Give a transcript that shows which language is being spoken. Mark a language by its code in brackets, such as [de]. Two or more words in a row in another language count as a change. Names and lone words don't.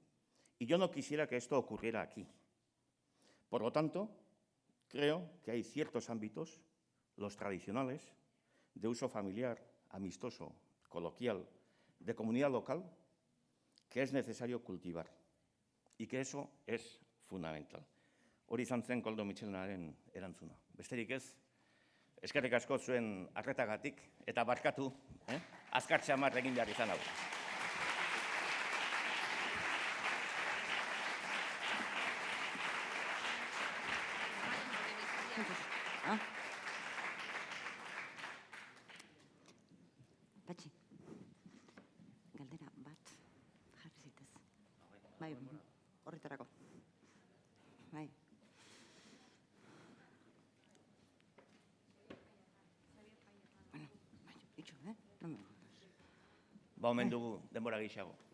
[es] Y yo no quisiera que esto ocurriera aquí. Por lo tanto, creo que hay ciertos ámbitos, los tradicionales, de uso familiar, amistoso, coloquial, de comunidad local, que es necesario cultivar y que eso es fundamental. [eu] Hori izan zen Koldo Mitxelenaren erantzuna. Besterik ez, eskerrik asko zuen arretagatik eta barkatu, azkar xamar egin behar izan hau. Patxi, galdera bat jarri zitez. Bai, horretarako. Bai. Bueno, bai, itxo, [es] No me gusta. [eu] Ba, omen dugu denbora gehiago.